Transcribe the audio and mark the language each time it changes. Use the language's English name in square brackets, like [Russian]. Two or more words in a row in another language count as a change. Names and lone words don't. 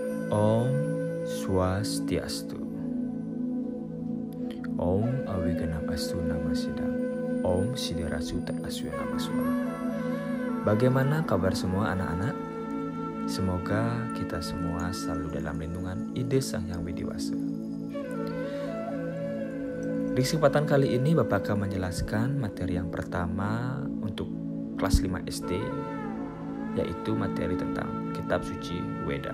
[Sanskrit] Om Swastiastu. Om Awiganakastu Nama Sidang. Om Siderasu Terasu Nama Suara. [Indonesian] Bagaimana kabar semua anak-anak? Semoga kita semua selalu dalam lindungan Ide Sang Hyang Widiwasa. Di kesempatan kali ini Bapak akan menjelaskan materi yang pertama untuk kelas 5 SD, yaitu materi tentang Kitab Suci Weda.